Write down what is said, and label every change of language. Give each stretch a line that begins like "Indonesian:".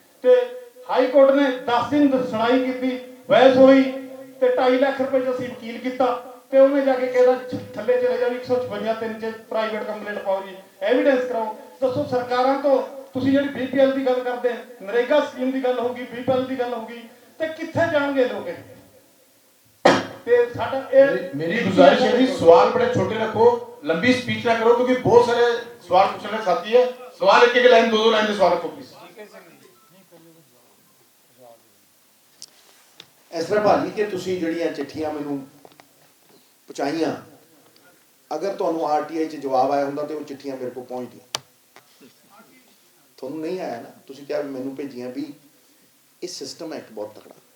Punjabi: ਤੇ high court ਨੇ 10 ਦਿਨ ਸੁਣਾਈ ਕੀਤੀ, ਬਹਿਸ ਹੋਈ, ਤੇ 2.5 ਲੱਖ ਰੁਪਏ ਚ ਅਸੀਂ ਵਕੀਲ ਕੀਤਾ, ਤੇ ਉਹਨੇ ਜਾ ਕੇ ਕਹਿੰਦਾ ਥੱਲੇ ਚਲੇ ਜਾਓ, 156(3) ਚ ਪ੍ਰਾਈਵੇਟ ਕੰਪਲੇਂਟ ਪਾਓ ਜੀ, ਐਵੀਡੈਂਸ ਕਰਾਓ। ਦੱਸੋ ਸਰਕਾਰਾਂ ਤੋਂ ਤੁਸੀਂ ਜਿਹੜੀ BPL ਦੀ ਗੱਲ ਕਰਦੇ, ਨਰੇਗਾ ਸਕੀਮ ਦੀ ਗੱਲ ਹੋਊਗੀ, BPL ਦੀ ਗੱਲ ਹੋਊਗੀ, ਤੇ ਕਿੱਥੇ ਜਾਣਗੇ ਲੋਕ? ਤੇ ਸਾਡਾ ਇਹ
Hindi: मेरी गुजारिश है जी, सवाल बड़े छोटे रखो, लंबी स्पीच ना करो, क्योंकि बहुत सारे सवाल पूछने के साथी है। सवाल एक लाइन, दो लाइन के सवाल रखो प्लीज।
Punjabi: ਇਸ ਤਰ੍ਹਾਂ ਭਾਜੀ ਕਿ ਤੁਸੀਂ ਜਿਹੜੀਆਂ ਚਿੱਠੀਆਂ ਮੈਨੂੰ ਪਹੁੰਚਾਈਆਂ, ਅਗਰ ਤੁਹਾਨੂੰ RTI 'ਚ ਜਵਾਬ ਆਇਆ ਹੁੰਦਾ ਤੇ ਉਹ ਚਿੱਠੀਆਂ ਮੇਰੇ ਕੋਲ ਪਹੁੰਚਦੀਆਂ। ਤੁਹਾਨੂੰ ਨਹੀਂ ਆਇਆ ਨਾ, ਤੁਸੀਂ ਕਿਹਾ ਵੀ ਮੈਨੂੰ ਭੇਜੀਆਂ। ਵੀ ਇਹ ਸਿਸਟਮ ਹੈ ਇੱਕ ਬਹੁਤ ਤਕੜਾ।